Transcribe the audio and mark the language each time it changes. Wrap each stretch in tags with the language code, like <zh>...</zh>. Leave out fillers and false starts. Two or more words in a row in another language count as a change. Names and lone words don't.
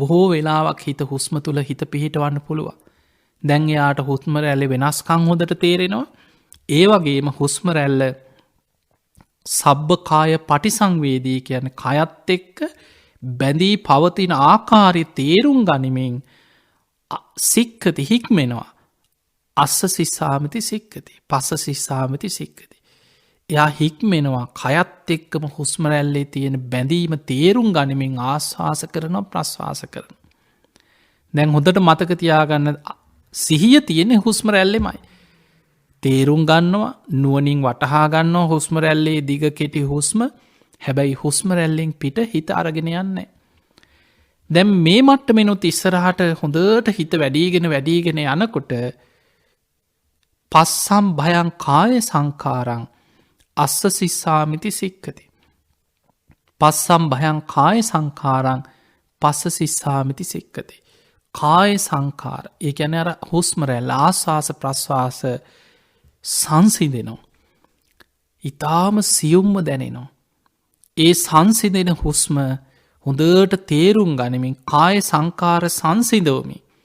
<si>බොහෝ වෙලාවක් හිත හුස්ම තුළ හිත පිහිටවන්න පුළුව. දැන් එයාට හුස්ම රැල්ලේ වෙනස්කම් හොඳට තේරෙනවා. ඒ වගේම හුස්ම රැල්ල</si> <pi>සබ්බකාය පටිසංවේදී</pi> <si>කියන කයත් එක්ක බැඳී පවතින ආකාරය තේරුම් ගනිමින් සික්කති හික්මෙනවා.</si> <pi>අස්ස සිස්සාමති සික්කති පස්ස සිස්සාමති සික්කති.</pi> <si>එයා හික්මෙනවා කයත් එක්කම හුස්ම රැල්ලේ තියෙන බැඳීම තේරුම් ගනිමින් ආශ්වාස කරනවා ප්‍රශ්වාස කරන. දැන් හොඳට මතක තියාගන්න සිහිය තියෙන හුස්ම රැල්ලෙමයි. තේරුම් ගන්නවා නුවනින් වටහා ගන්නවා හුස්ම රැල්ලේ දිග කෙටි හුස්ම හැබැයි හුස්ම රැල්ලෙන් පිට හිත අරගෙන යන්නේ. දැන් මේ මට්ටමෙනුත් ඉස්සරහට හොඳට හිත වැඩීගෙන යනකොට</si> <pi>පස්සම් භයං කාය සංකාරං අස්ස සිස්සාමිති සික්කති. පස්සම් භයං කාය සංකාරං පස්ස සිස්සාමිති සික්කති.</pi> <si>කාය සංකාර ඒ ගැන අර හුස්ම රැල්ල ආශ්වාස ප්‍රශ්වාස සංසිඳෙනවා. ඉතාම සියුම්ම දැනෙනවා. ඒ සංසිඳෙන හුස්ම හොඳට තේරුම් ගනිමින් කාය සංකාර සංසිදවමි.</si>